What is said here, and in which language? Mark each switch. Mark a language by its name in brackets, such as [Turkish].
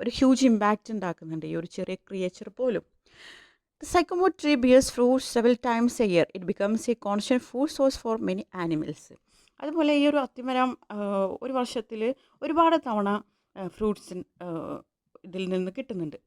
[Malayalam] ഒരു huge impact ഉണ്ടാക്കുന്നുണ്ട് ഈ ഒരു ചെറിയ ക്രിയേച്ചർ പോലും. [English] The sycamore tree bears fruit several times a year. It becomes a constant food source for many animals. [Malayalam] അതുപോലെ ഈ ഒരു അത്തിമരം ഒരു വർഷത്തിൽ ഒരുപാട് തവണ ഫ്രൂട്ട്സ് ഇതിൽ നിന്ന് കിട്ടുന്നുണ്ട്.